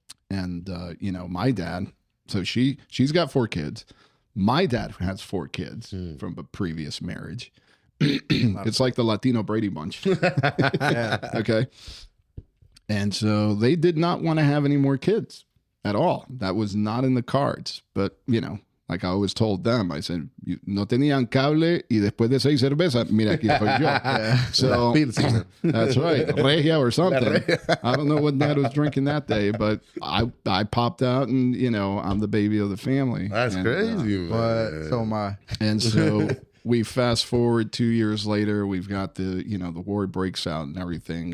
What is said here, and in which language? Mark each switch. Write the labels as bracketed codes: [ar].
[en] And, my dad, so she's got 4 kids. My dad has 4 kids from a previous marriage. It's like the Latino Brady Bunch. Okay. And so they did not want to have any more kids at all. That was not in the cards. But, like I always told them, I said, [es] no tenían cable y después de 6 cervezas, mira, aquí estoy yo. [en] So that's right. Regia or something. I don't know what Dad was drinking that day, but I popped out and, I'm the baby of the family. That's crazy, man. But so am I. And so we fast forward 2 years later, we've got the war breaks out and everything.